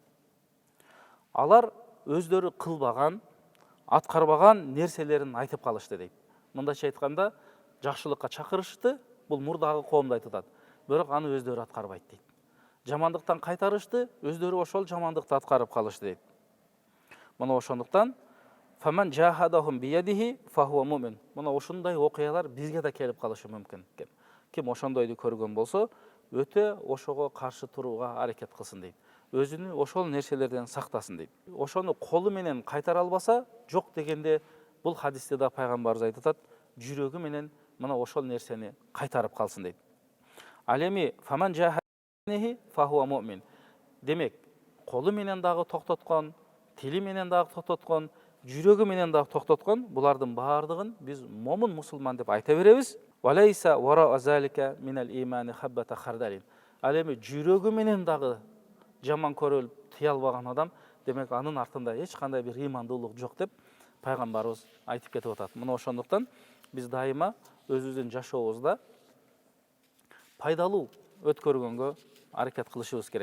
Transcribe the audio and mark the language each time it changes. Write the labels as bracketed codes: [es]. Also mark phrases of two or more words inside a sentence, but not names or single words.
[ky] Алар өздөрү кылбаган, аткарбаган нерселерин айтып калышты дейт. Мындайча айтканда, жакшылыкка чакырышты, бул мурдагы коомду айтып атат. Бирок аны өздөрү аткарбайт дейт. Жамандыктан кайтарышты, өздөрү ошол жамандыкты аткарып калышты дейт. Мына ошондуктан [ar] فمن جاهدهم بيده فهو مؤمن. [ky] Мына ошондой окуялар бизге да келип калышы мүмкүн экен. Ким ошондойду көргөн болсо, өтө ошого каршы турууга аракет кылсын дейт. Өзүнү ошол нерселерден сактасын дейт. Ошону колу менен кайтара албаса, жок дегенде бул хадисте да пайгамбарыбыз айтып атат, жүрөгү менен мына ошол нерсени кайтарып калсын дейт. [ar] Алеми فمن جاهده فهو مؤمن. [ky] Демек, колу менен дагы токтоткон, тили менен дагы токтоткон, жүрөгү менен дагы токтоткон, булардын баардыгын биз момун мусулман деп айта беребиз. [ar] وليس وراء ذلك من الإيمان حبة خردل. [ky] Ал эми жүрөгү менен дагы жаман көрүлүп тыя албаган адам, демек анын артында эч кандай бир имандуулук жок деп пайгамбарыбыз айтып кетип атат. Мына ошондуктан биз дайыма өзүбүздүн жашообузда пайдалуу өткөргөнгө аракет кылышыбыз керек.